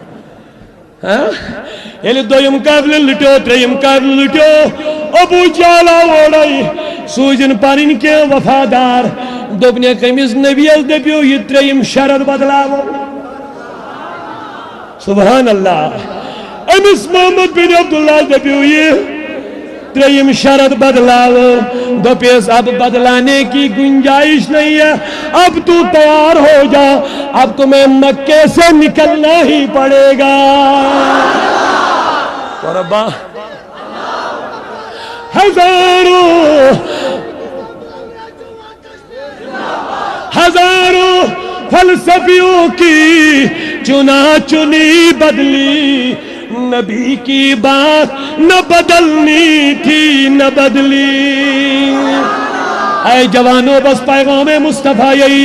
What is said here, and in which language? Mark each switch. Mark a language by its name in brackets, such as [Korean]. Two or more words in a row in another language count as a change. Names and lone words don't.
[Kashmiri] ییٚلہِ دوٚیِم قافلہٕ لُٹیو ترٛیٚیِم قافلہٕ لُٹیو ابوٗ جہل آو اورے سوٗزِن پنٕنۍ کینٛہہ وفادار دوٚپنکھ أمِس نبیَس دٔپِو یہِ ترٛیٚیِم شرط بدلاوو [Arabic] سبحان اللہ [Kashmiri] أمِس محمد بن عبداللہ دٔپِو یہِ ترٛیٚیِم شرط بدلاوو دوٚپیس [Urdu] اب بدلانے کی گنجائش نہیں ہے اب تو تیار ہو جا اب تمہیں مکے سے نکلنا ہی پڑے گا قربا ہزاروں فلسفیوں کی چنا چنی بدلی نبی کی بات نہ بدلنی تھی نہ بدلی اے جوانوں بس پیغام مصطفیٰ یہی